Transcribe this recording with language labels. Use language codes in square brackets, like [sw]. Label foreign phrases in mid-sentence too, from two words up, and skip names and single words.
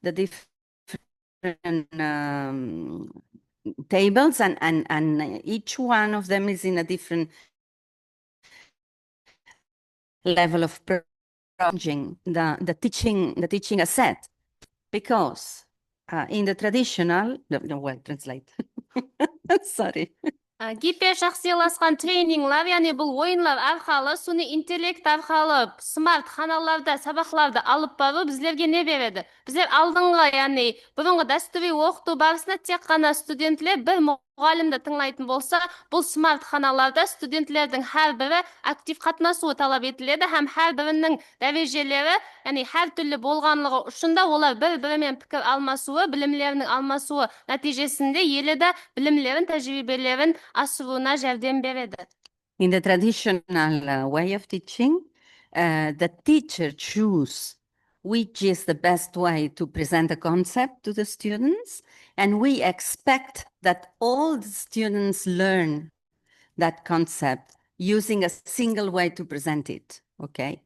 [en] tables, and each one of them is in a different level of changing the teaching asset, because in the traditional, no, well, translate. Sorry. [kaa] Гипер шақсияласқан тренинглар, яғни бұл ойынлар арқалы, суни интеллект арқалы смарт ханаларда сабақларды алып бару біздерге не береді? Біздер алдыңғы, яғни бұрынғы дәстүри оқыту барысында тек қана студентлер бір мұғалімді тыңлайтын болса, бұл смарт ханаларда студенттердің әр бірі актив қатынасуы талап етіледі, һәм әр бірінің дәрежелері, яғни әр түрлі болғанлығы үшін де олар бір-бірімен пікір алмасуы, білімлерінің алмасуы нәтижесінде елді білімлерін, тәжірибелерін асыруына жәрдем береді. [en] In the traditional way of teaching, the teacher chooses which is the best way to present a concept to the students, and we expect that all the students learn that concept using a single way to present it, okay?